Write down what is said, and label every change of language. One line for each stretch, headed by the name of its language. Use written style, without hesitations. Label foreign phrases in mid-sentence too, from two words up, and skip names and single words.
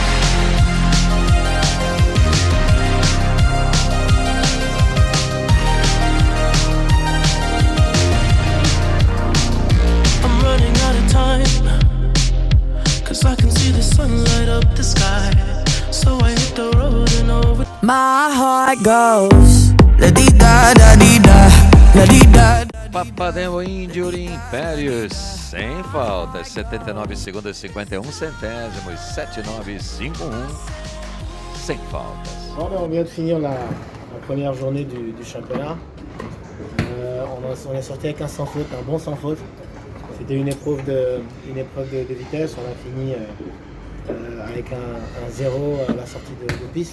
English: I'm running out of time, 'cause I can see the sun light up the sky. So I hit the road and over. My heart goes la-dee-da, da-dee-da, la-dee-da.
Portuguese: Papademba Indio e Impérios, sem faltas, 79 segundos e 51 centésimos, 7951, sem faltas.
French: Bon, on vient de finir la première journée du championnat. On est sorti avec un sans faute, un bon sans faute. C'était une épreuve de vitesse. On a fini avec un 0 à la sortie de piste.